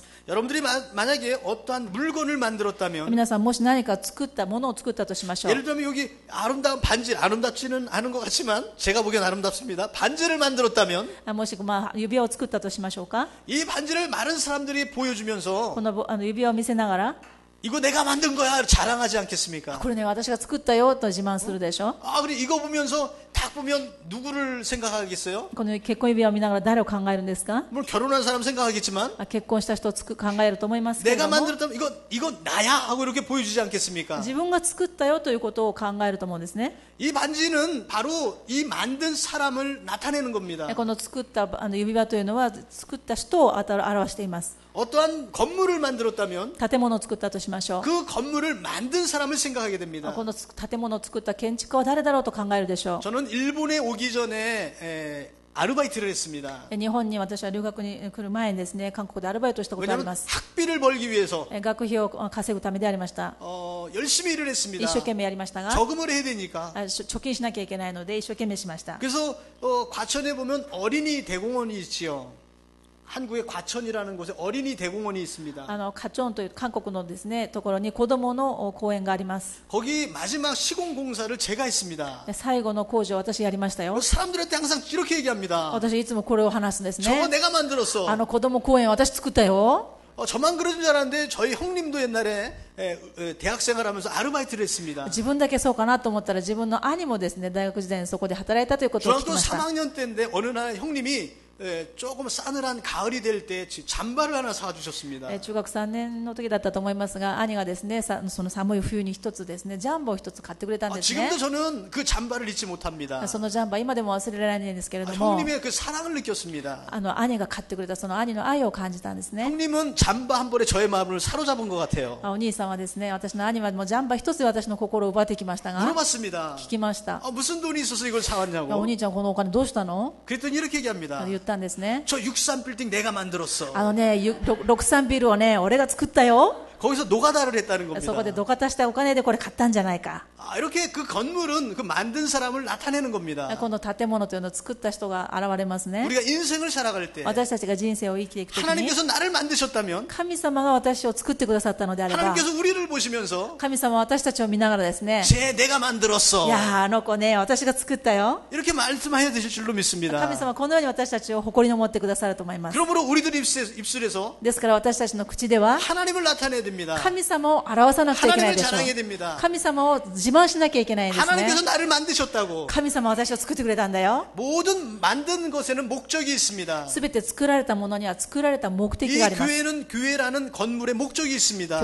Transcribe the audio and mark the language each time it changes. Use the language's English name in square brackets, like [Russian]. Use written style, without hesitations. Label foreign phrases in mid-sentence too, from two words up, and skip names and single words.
[Korean] 여러분들이 만약에 어떠한 물건을 만들었다면 [Japanese] 皆さんもし何か作ったものを作ったとしましょう。 [Korean] 예를 들면 여기 아름다운 반지, 아름답지는 않은 것 같지만 제가 보기엔 아름답습니다. 반지를 만들었다면 [Japanese] もし指輪を作ったとしましょうか。 [Korean] 이 반지를 많은 사람들이 보여주면서 [Japanese] この指輪を見せながら、 [Korean] 이거 내가 만든 거야 자랑하지 않겠습니까? [Japanese] これね私が作ったよと自慢するでしょ。 [Korean] 아, 그래 이거 보면서 딱 보면 누구를 생각하겠어요? [Japanese] この結婚指輪を見ながら誰を考えるんですか。 [Korean] 물론 결혼한 사람 생각하겠지만 [Japanese] 結婚した人を考えると思いますけれ [Korean] 내가 [Japanese] ども、 [Korean] 만들었다면 이거 나야 하고 이렇게 보여주지 않겠습니까? [Japanese] 自分が作ったよということを考えると思うんですね。 [Korean] 이 반지는 바로 이 만든 사람을 나타내는 겁니다. [Japanese] この作った指輪というのは作った人を表しています。 [Korean] 어떠한 건물을 만들었다면 [Japanese] 建物を作ったとしましょう。 [Korean] 그 건물을 만든 사람을 생각하게 됩니다. [Japanese] この建物を作った建築家は誰だろうと考えるでしょう。 [Korean] 저는 일본에 오기 전에 아르바이트를 했습니다. [Japanese] 日本に私は留学に来る前にですね、韓国でアルバイトしたことがあり [Korean] 왜냐하면 [Japanese] ます。 [Korean] 학비를 벌기 위해서 [Japanese] 学費を稼ぐためでありました。 [Korean] 열심히 일을 했습니다. [Japanese] 一生懸命やりましたが、 [Korean] 저금을 해야 되니까. [Japanese] 貯金しなきゃいけないので一生懸命しました。 [Korean] 그래서 과천에 보면 어린이 대공원이 있지요. 한국의 과천이라는 곳에 어린이 대공원이 있습니다. [Japanese] カチョンという韓国のですねところに子供の公園があります。 [Korean] 거기 마지막 시공 공사를 제가 했습니다. [Japanese] 最後の工事を私やりましたよ。 [Korean] 사람들한테 항상 이렇게 얘기합니다. [Japanese] 私いつもこれを話すんです [Korean] 저거 [Japanese] ね。 [Korean] 내가 만들었어. [Japanese] 子供公園私作ったよ。 [Korean] 저만 그러는 줄 알았는데 저희 형님도 옛날에 대학생활 하면서 아르바이트를 했습니다. [Japanese] 自分だけそうかなと思ったら自分の兄もですね大学時代にそこで働いたということを聞き [Korean] 중학교 [Japanese] ました。 [Korean] 3학년 때인데 어느 날 형님이 조금 싸늘한 가을이 될 때 잠바를 하나 사주셨습니다. [Japanese] 中学3年の時だったと思いますが、兄がですねその寒い冬に一つですねジャンバを一つ買ってくれたんですね。 [Korean] 지금도 저는 그 잠바를 잊지 못합니다. [Japanese] そのジャンバ今でも忘れられないんですけれども、 [Korean] 형님의 그 사랑을 느꼈습니다. [Japanese] 兄が買ってくれたその兄の愛を感じたんですね。 [Korean] 형님은 잠바 한 벌에 저의 마음을 사로잡은 것 같아요. [Japanese] お兄さんはですね、私の兄はもうジャンバ一つで私の心を奪ってきましたが、 [Korean] 물어봤습니다. [Japanese] 聞きました。 [Korean] 무슨 돈이 있어서 이걸 [Japanese] お [Korean] 사왔냐고. [Japanese] 兄ちゃんこのお金どうしたの？ [Korean] 그랬더니 이렇게 얘기합니다. [Japanese] 言ったんですね。 [Korean] 저 63빌딩 내가 만들었어. [Japanese] 63 ビルをね俺が作ったよ。 [Korean] 거기서 노가다를 했다는 [Japanese] そこで [Korean] 겁니다. [Japanese] 土方したお金でこれ買ったんじゃないか。 [Korean] 이렇게 그 건물은 그 만든 사람을 나타내는 겁니다. [Japanese] この建物というのを作った人が現れますね。 [Korean] 우리가 인생을 살아갈 때 [Japanese] 私たちが人生を生きていくときに [Korean] 하나님께서 나를 만드셨다면 [Japanese] 神様が私を作ってくださったのであれば、 [Korean] 하나님께서 우리를 보시면서 [Japanese] 神様は私たちを見ながらですね、 [Korean] 쟤 내가 만들었어. [Japanese] いやーあの子ね私が作ったよ。 [Korean] 이렇게 말씀해야 되실 줄로 [Japanese] 神 [Korean] 믿습니다. [Japanese] 様はこのように私たちを誇りに思ってくださると思います。 [Korean] 그러므로 우리들 입술에서 [Japanese] ですから私たちの口では [Korean] 하나님을 나타내야 됩니다. [Japanese] 神様を表さなくちゃいけない [Korean] 하나님을 [Japanese] でしょ [Korean] 자랑해야 [Japanese] う。 [Korean] 됩니다. [Japanese] 神様を自慢しなきゃいけないんですね。 [Korean] 하나님께서 나를 만드셨다고. [Japanese] 神様は私を作ってくれたんだよ。 [Korean] 모든 만든 것에는 목적이 있습니다. [Japanese] すべて作られたものには作られた目的 [Korean] 이 [Japanese] があります。 [Korean] 교회는 교회라는 건물에 목적이 있습니다.